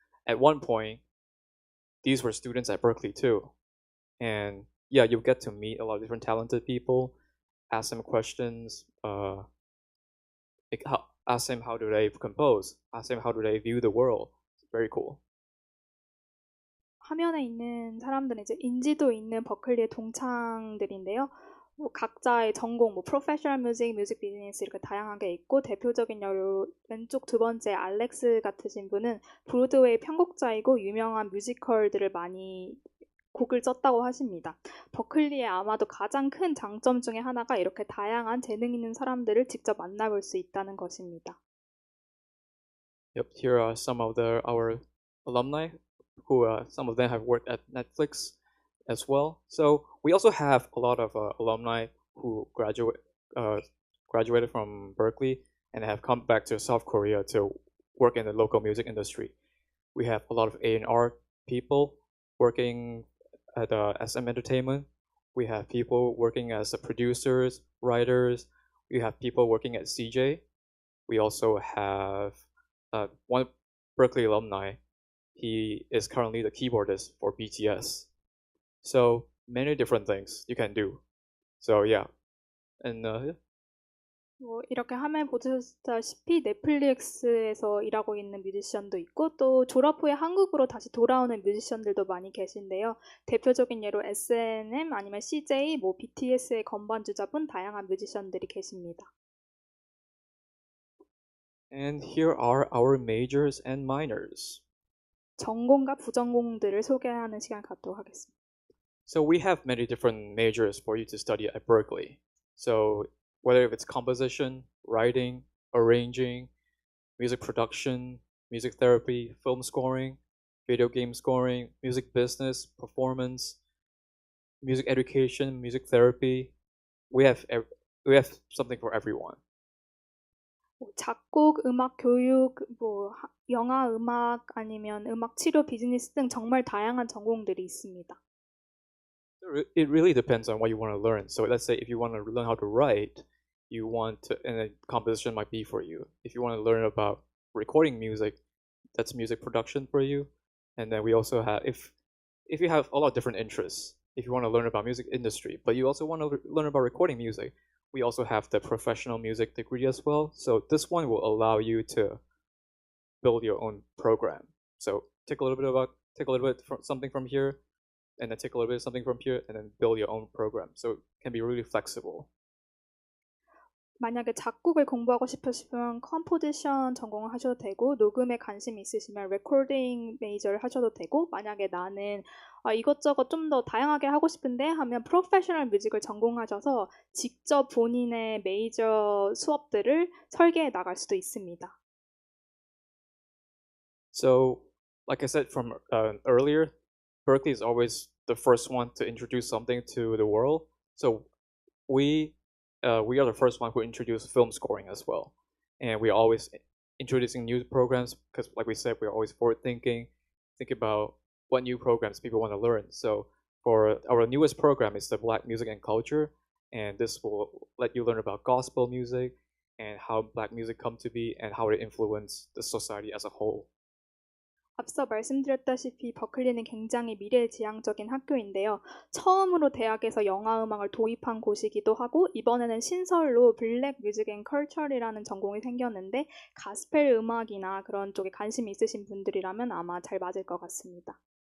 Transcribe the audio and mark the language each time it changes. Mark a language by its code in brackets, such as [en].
[en] At one point, these were students at Berklee too. And yeah, you get to meet a lot of different talented people, ask them questions, ask them how do they compose, ask them how do they view the world. It's very cool. [ko] 화면에 있는 사람들은 이제 인지도 있는 버클리의 동창들인데요. 뭐 각자의 전공, 뭐 프로페셔널 뮤직, 뮤직 비즈니스 이렇게 다양하게 있고 대표적인 왼쪽 2번째 알렉스 같으신 분은 브로드웨이 편곡자이고 유명한 뮤지컬들을 많이 곡을 썼다고 하십니다. 버클리의 아마도 가장 큰 장점 중에 하나가 이렇게 다양한 재능 있는 사람들을 직접 만나볼 수 있다는 것입니다. [en] Yep, here are some of our alumni who some of them have worked at Netflix as well. So we also have a lot of alumni who graduated from Berklee and have come back to South Korea to work in the local music industry. We have a lot of A&R people working at SM Entertainment. We have people working as producers, writers. We have people working at CJ. We also have one Berklee alumni. He is currently the keyboardist for BTS. So many different things you can do. So yeah, and yeah. [ko] 이렇게 화면에 보셨다시피 넷플릭스에서 일하고 있는 뮤지션도 있고 또 졸업 후에 한국으로 다시 돌아오는 뮤지션들도 많이 계신데요. 대표적인 예로 S&M 아니면 CJ, BTS의 건반주자분 다양한 뮤지션들이 계십니다. [en] And here are our majors and minors. [ko] 전공과 부전공들을 소개하는 시간 갖도록 하겠습니다. [en] So we have many different majors for you to study at Berklee. So whether if it's composition, writing, arranging, music production, music therapy, film scoring, video game scoring, music business, performance, music education, music therapy, we have something for everyone. [ko] 작곡, 음악 교육, 영화 음악 아니면 음악 치료 비즈니스 등 정말 다양한 전공들이 있습니다. [en] It really depends on what you want to learn. So let's say if you want to learn how to write, and a composition might be for you. If you want to learn about recording music, that's music production for you. And then we also have, if you have a lot of different interests, if you want to learn about music industry, but you also want to learn about recording music, we also have the professional music degree as well. So this one will allow you to build your own program. So take a little bit something from here, and then take a little bit of something from here, and then build your own program. So it can be really flexible. [ko] 만약에 작곡을 공부하고 싶으시면 컴포지션 전공을 하셔도 되고 녹음에 관심이 있으시면 레코딩 메이저를 하셔도 되고 만약에 나는 이것저것 좀 더 다양하게 하고 싶은데 하면 프로페셔널 뮤직을 전공하셔서 직접 본인의 메이저 수업들을 설계해 나갈 수도 있습니다. [en] So, like I said from earlier, Berklee is always the first one to introduce something to the world. So we are the first one who introduced film scoring as well, and we're always introducing new programs because, like we said, we're always forward thinking about what new programs people want to learn. So for our newest program is the Black Music and Culture, and this will let you learn about gospel music and how Black music come to be and how it influence the society as a whole. [ko] 앞서 말씀드렸다시피 버클리는 굉장히 미래지향적인 학교인데요. 처음으로 대학에서 영화음악을 도입한 곳이기도 하고 이번에는 신설로 블랙 뮤직 앤 컬처리라는 전공이 생겼는데 가스펠 음악이나 그런 쪽에 관심이 있으신 분들이라면 아마 잘 맞을 것 같습니다.